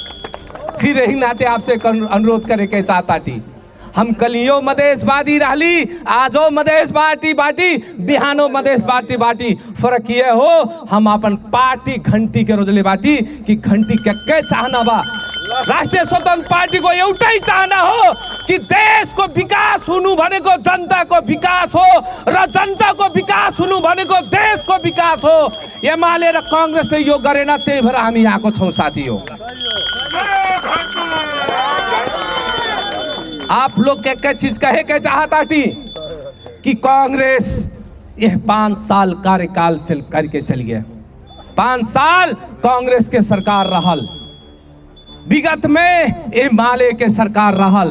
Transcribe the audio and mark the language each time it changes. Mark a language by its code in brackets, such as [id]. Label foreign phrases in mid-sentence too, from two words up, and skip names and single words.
[bho] फिर यही नाते आपसे अनुरोध करे के चाहता थी, हम कलियो मधेशवादी रहली, आजो मधेशवादी बाटी, बिहानो मधेशवादी बाटी। फर्क ये हो हम अपन पार्टी घंटी के रोजले बाटी कि घंटी के चाहना बा। [ne] राष्ट्रिय स्वतंत्र पार्टी को एउटै चाहना हो कि देश को विकास हुनु भनेको जनता को विकास हो र जनता को विकास हुनु भनेको देश को विकास हो। एमाले र कांग्रेसले यो गरेन, त्यही भएर हामी यहाँको छौं साथी हो। [bho] आप लोग के चीज कहे के चाहता थी कि कांग्रेस यह 5 साल कार्यकाल करके चल गया। 5 साल कांग्रेस के सरकार रहल, विगत में एमाले के सरकार रहल।